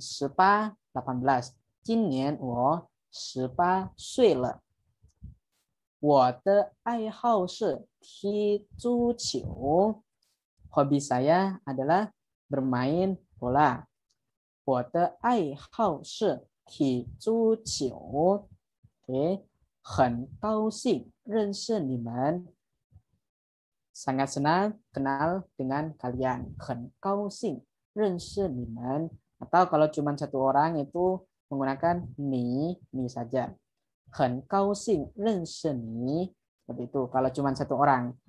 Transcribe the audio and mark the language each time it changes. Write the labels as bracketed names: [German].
[Chinese] 18 18. 今年我18岁了。我的爱好是踢足球. [Indonesian] Hobi saya adalah bermain bola. [Chinese] 我的爱好是踢足球. Oke, 很高兴认识你们. [Indonesian] Sangat senang kenal dengan kalian. [Chinese] 很高兴认识你们. [Indonesian] Atau kalau cuma satu orang itu menggunakan ni saja. [Chinese] 很高兴认识你. [Indonesian] Seperti itu. Kalau cuma satu orang.